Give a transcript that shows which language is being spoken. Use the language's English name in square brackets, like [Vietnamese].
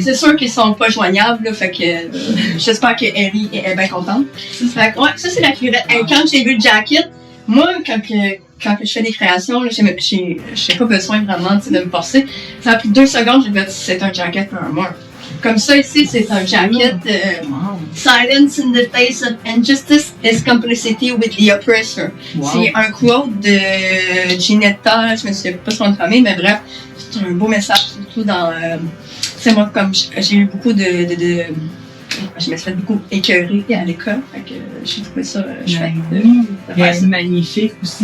[French] C'est sûr qu'ils sont pas joignables, là, fait que j'espère que Ellie est bien contente. Fait que, ouais, ça c'est la cuirette. Quand j'ai vu le jacket, moi, quand je fais des créations, là, j'ai pas besoin vraiment de me forcer. Ça a pris 2 secondes, j'ai fait c'est un jacket Paramore. Comme ça ici, c'est un jacket. [English] Silence in the face of injustice is complicity with the oppressor. Wow. [French] C'est un quote de Ginetta, je me souviens pas son nom de famille, mais bref, c'est un beau message, surtout dans. C'est moi, comme j'ai eu beaucoup de je me suis fait beaucoup écœurer à l'école. Fait que j'ai trouvé ça chouette. C'est magnifique aussi.